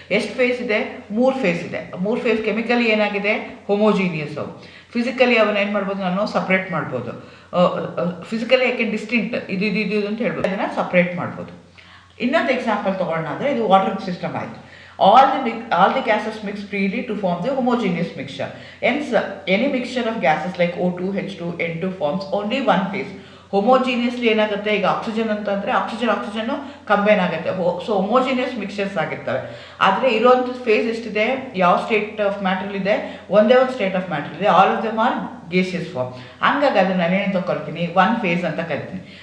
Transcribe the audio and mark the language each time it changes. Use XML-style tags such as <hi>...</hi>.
<kn>ಎಷ್ಟು ಫೇಸ್ ಇದೆ, 3 ಫೇಸ್ ಇದೆ. 3 ಫೇಸ್ ಕೆಮಿಕಲಿ ಏನಾಗಿದೆ, ಹೋಮೋಜೀನಿಯಸ್. ಫಿಸಿಕಲಿ ಅವನ್ನ ಏನು ಮಾಡ್ಬೋದು, ನಾನು ಸಪ್ರೇಟ್ ಮಾಡ್ಬೋದು. ಫಿಸಿಕಲಿ ಯಾಕೆ ಡಿಸ್ಟಿಂಕ್ಟ್, ಇದು ಅಂತ ಹೇಳ್ಬೋದು, ಅದನ್ನು ಸಪ್ರೇಟ್ ಮಾಡ್ಬೋದು. ಇನ್ನೊಂದು ಎಕ್ಸಾಂಪಲ್ ತೊಗೊಳ್ಳೋಣ ಅಂದರೆ, ಇದು ವಾಟರ್ ಸಿಸ್ಟಮ್ ಆಯಿತು.</kn> <en>All the gases mix freely to form the homogeneous mixture. Hence, any mixture of gases like O2, H2, N2 forms only one phase.</en> <kn>ಹೋಮೋಜಿನಿಯಸ್ಲಿ ಏನಾಗುತ್ತೆ, ಈಗ ಆಕ್ಸಿಜನ್ ಅಂತಂದರೆ ಆಕ್ಸಿಜನ್ನು ಕಂಬೈನ್ ಆಗುತ್ತೆ. ಸೊ ಹೋಮೋಜಿನಿಯಸ್ ಮಿಕ್ಸ್ಚರ್ಸ್ ಆಗಿರ್ತವೆ. ಆದರೆ ಇರೋವಂಥ ಫೇಸ್ ಎಷ್ಟಿದೆ, ಯಾವ ಸ್ಟೇಟ್ ಆಫ್ ಮ್ಯಾಟ್ರಲ್ಲಿದೆ, ಒಂದೇ ಒಂದು ಸ್ಟೇಟ್ ಆಫ್ ಮ್ಯಾಟ್ರ್ ಇದೆ.</kn> <en>All of them are gaseous form.</en> <kn>ಹಂಗಾಗಿ ಅದನ್ನು ನಾನೇನು ತಗೊಳ್ತೀನಿ, ಒನ್ ಫೇಸ್ ಅಂತ ಕರಿತೀನಿ.</kn>